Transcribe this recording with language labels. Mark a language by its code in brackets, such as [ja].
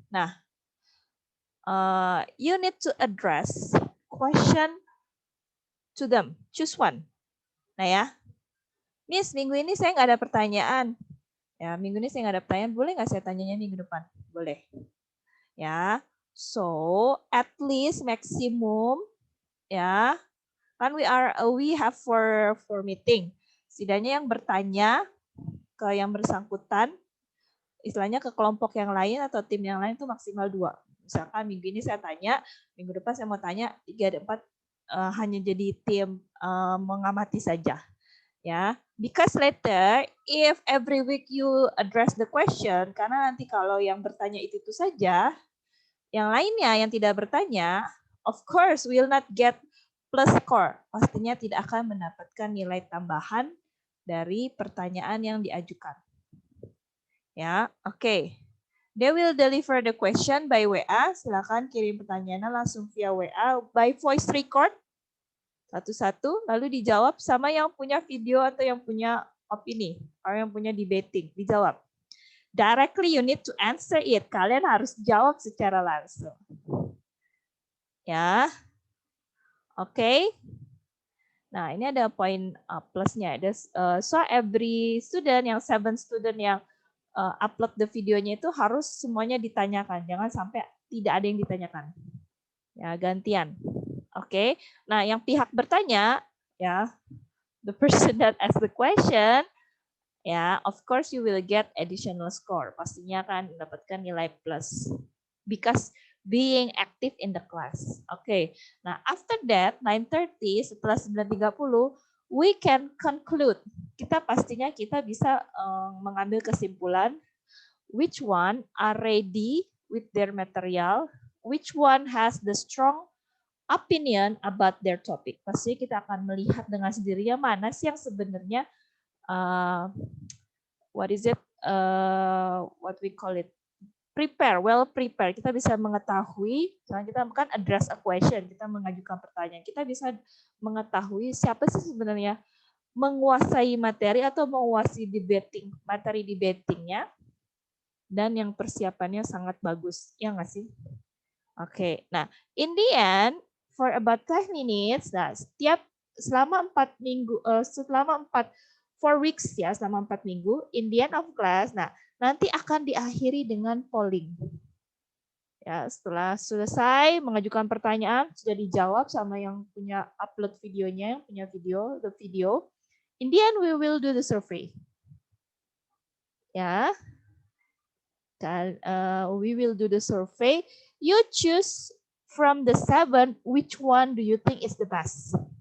[en] Nah, you need to address question to them. Choose one. [id] Nah ya, Miss, minggu ini saya nggak ada pertanyaan. Ya, minggu ini saya nggak ada pertanyaan. Boleh nggak saya tanyanya minggu depan? Boleh. [en] Ya, so at least maksimum, ya, kan we have for meeting. [id] Setidaknya yang bertanya ke yang bersangkutan, istilahnya ke kelompok yang lain atau tim yang lain itu maksimal 2. Misalkan minggu ini saya tanya, minggu depan saya mau tanya 3 ada 4, hanya jadi tim mengamati saja. [en] Ya, because later if every week you address the question, [id] karena nanti kalau yang bertanya itu saja, yang lainnya yang tidak bertanya, [en] of course will not get plus score. [id] Pastinya tidak akan mendapatkan nilai tambahan dari pertanyaan yang diajukan. Ya, oke. [en] They will deliver the question by WA. [id] Silakan kirim pertanyaannya langsung via WA [en] by voice record. [id] Satu-satu, lalu dijawab sama yang punya video atau yang punya opini, atau yang punya debating, dijawab. [en] Directly you need to answer it. [id] Kalian harus jawab secara langsung. Ya, oke. Nah, ini ada poin plusnya. [en] So every student, [id] yang 7 student yang upload the videonya itu harus semuanya ditanyakan. Jangan sampai tidak ada yang ditanyakan. Ya, gantian. Oke. [en] Nah, [id] yang pihak bertanya, [en] ya, the person that ask the question, ya, of course you will get additional score. [id] Pastinya akan mendapatkan nilai plus. [en] Because being active in the class. [id] Oke. [en] Nah, after that 9:30, [id] setelah 9:30, [en] we can conclude. [id] Kita pastinya kita bisa mengambil kesimpulan [en] which one are ready with their material, which one has the strong opinion about their topic. [id] Pasti kita akan melihat dengan sendirinya mana sih yang sebenarnya [en] what we call it, well prepare. [id] Kita bisa mengetahui, misalnya kita kan [en] address a question, [id] kita mengajukan pertanyaan, kita bisa mengetahui siapa sih sebenarnya menguasai materi atau menguasai materi debatingnya, dan yang persiapannya sangat bagus, ya nggak sih? Oke, nah [en] in the end, for about 5 minutes, [id] nah selama 4 minggu, selama 4 weeks ya, selama 4 minggu, [en] in the end of class, [id] nah nanti akan diakhiri dengan polling. Ya, setelah selesai mengajukan pertanyaan, sudah dijawab sama yang punya upload videonya, yang punya the video. [en] In the end, we will do the survey. Ya, dan we will do the survey. You choose from the 7, which one do you think is the best?